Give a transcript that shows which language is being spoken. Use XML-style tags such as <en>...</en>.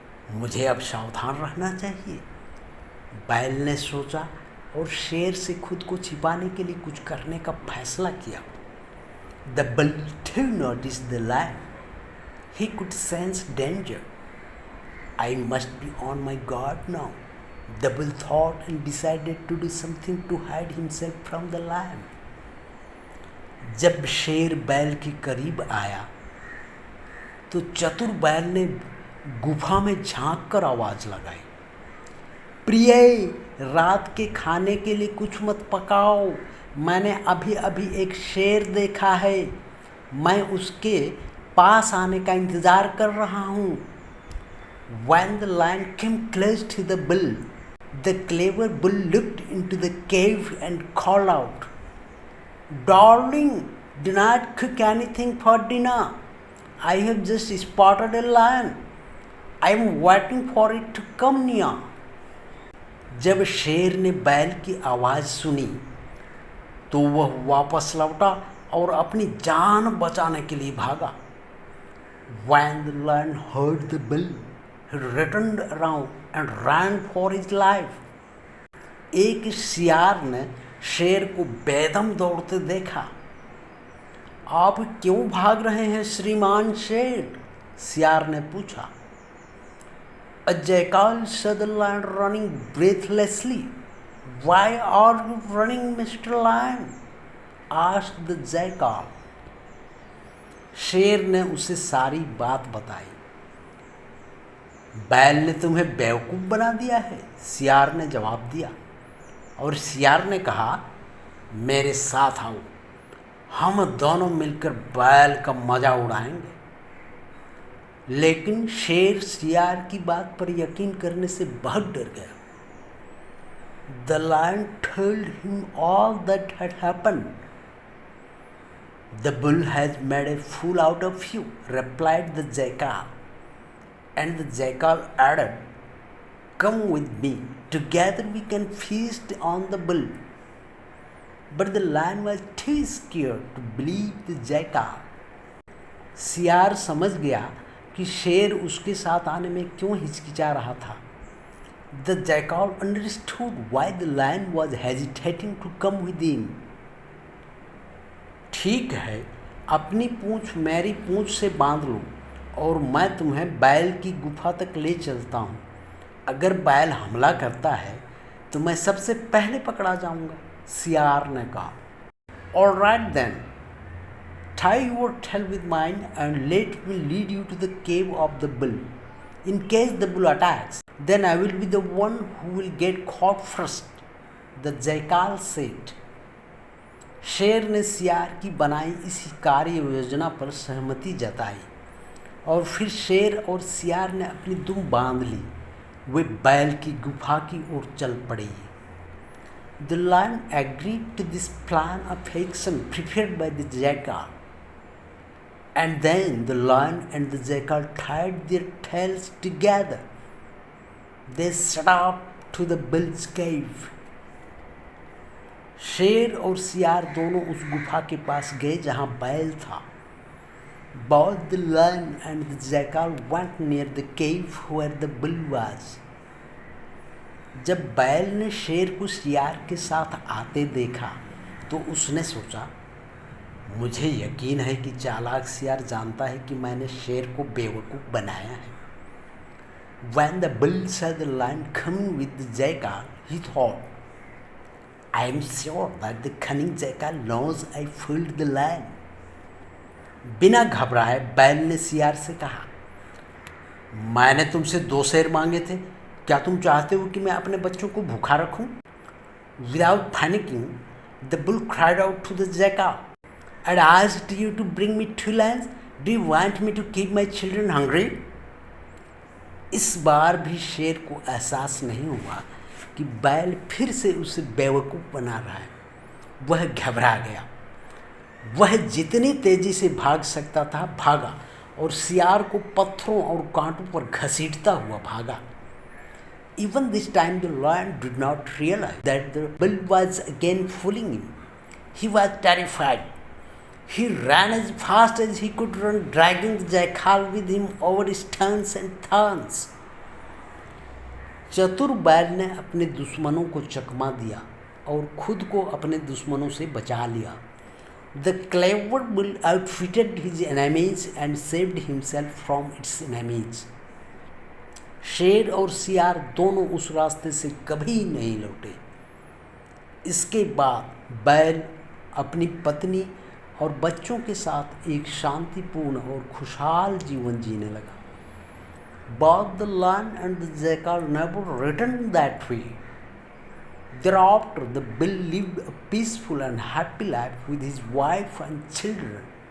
<hi>मुझे अब सावधान रहना चाहिए, बैल ने सोचा और शेर से खुद को छिपाने के लिए कुछ करने का फैसला किया।</hi> <en>The bull too noticed the lion. He could sense danger. I must be on my guard now, the bull thought and decided to do something to hide himself from the lion.</en> <hi>जब शेर बैल के करीब आया तो चतुर बैल ने गुफा में झांक कर आवाज लगाई, प्रिय, रात के खाने के लिए कुछ मत पकाओ, मैंने अभी अभी एक शेर देखा है, मैं उसके पास आने का इंतजार कर रहा हूँ।</hi> <en>When the lion came close to the bull, the clever bull looked into the cave and called out, Darling, do not cook anything for dinner. I have just spotted a lion. I am waiting for it to come near.</en> <hi>जब शेर ने बैल की आवाज़ सुनी तो वह वापस लौटा और अपनी जान बचाने के लिए भागा।</hi> <en>When the lion heard the bull, he turned around and ran for his life.</en> <hi>एक सियार ने शेर को बेदम दौड़ते देखा। आप क्यों भाग रहे हैं श्रीमान शेर? सियार ने पूछा।</hi> <en>A jackal saw the lion running breathlessly. Why are you running, Mr. Lion? asked the jackal.</en> <hi>शेर ने उसे सारी बात बताई। बैल ने तुम्हें बेवकूफ़ बना दिया है, सियार ने जवाब दिया। और सियार ने कहा, मेरे साथ आओ, हम दोनों मिलकर बैल का मजा उड़ाएंगे। लेकिन शेर सियार की बात पर यकीन करने से बहुत डर गया।</hi> <en>The lion told him all that had happened. The bull has made a fool out of you, replied the jackal. And the jackal added, Come with me. Together we can feast on the bull. But the lion was too scared to believe the jackal.</en> <hi>सियार समझ गया कि शेर उसके साथ आने में क्यों हिचकिचा रहा था.</hi> <en>The jackal understood why the lion was hesitating to come with him.</en> <hi>ठीक है, अपनी पूंछ मेरी पूंछ से बांध लो और मैं तुम्हें बैल की गुफा तक ले चलता हूँ. अगर बैल हमला करता है तो मैं सबसे पहले पकड़ा जाऊँगा, सियार ने कहा.</hi> <en>All right then, tie your tail with mine and let me lead you to the cave of the bull. In case the bull attacks, then I will be the one who will get caught first, the jackal said.</en> <hi>शेर ने सियार की बनाई इसी कार्य योजना पर सहमति जताई और फिर शेर और सियार ने अपनी दुम बांध ली. वे बैल की गुफा की ओर चल पड़े.</hi> <en>The lion agreed to this plan of action prepared by the jackal. And then the lion and the jackal tied their tails together. They set up to the bull's cave.</en> <hi>शेर और सियार दोनों उस गुफा के पास गए जहां बैल था.</hi> <en>Both the lion and the jackal went near the cave where the bull was.</en> <hi>जब बैल ने शेर को सियार के साथ आते देखा तो उसने सोचा, मुझे यकीन है कि चालाक सियार जानता है कि मैंने शेर को बेवकूफ़ बनाया है.</hi> <en>When the bull saw the lion coming with the jackal, he thought, I am sure that the cunning jackal knows I fooled the lion.</en> <hi>बिना घबराए बैल ने सियार से कहा, मैंने तुमसे 2 शेर मांगे थे, क्या तुम चाहते हो कि मैं अपने बच्चों को भूखा रखूं?</hi> <en>Without panicking, the bull cried out to the jackal, I asked you to bring me 2 lions. Do you want me to keep my children hungry?</en> <hi>इस बार भी शेर को एहसास नहीं हुआ कि बैल फिर से उसे बेवकूफ़ बना रहा है. वह घबरा गया. वह जितनी तेज़ी से भाग सकता था भागा और सियार को पत्थरों और कांटों पर घसीटता हुआ भागा.</hi> <en>Even this time the lion did not realize that the bull was again fooling him. He was terrified. He ran as fast as he could run, dragging the jackal with him over stones and thorns.</en> <hi>चतुर बैल ने अपने दुश्मनों को चकमा दिया और खुद को अपने दुश्मनों से बचा लिया.</hi> <en>The clever bull outwitted his enemies and saved himself from its enemies.</en> <hi>शेर और सियार दोनों उस रास्ते से कभी नहीं लौटे. इसके बाद बैल अपनी पत्नी और बच्चों के साथ एक शांतिपूर्ण और खुशहाल जीवन जीने लगा.</hi> <en>Both the lion and the jackal never returned that way. Thereafter, the bull lived a peaceful and happy life with his wife and children.</en>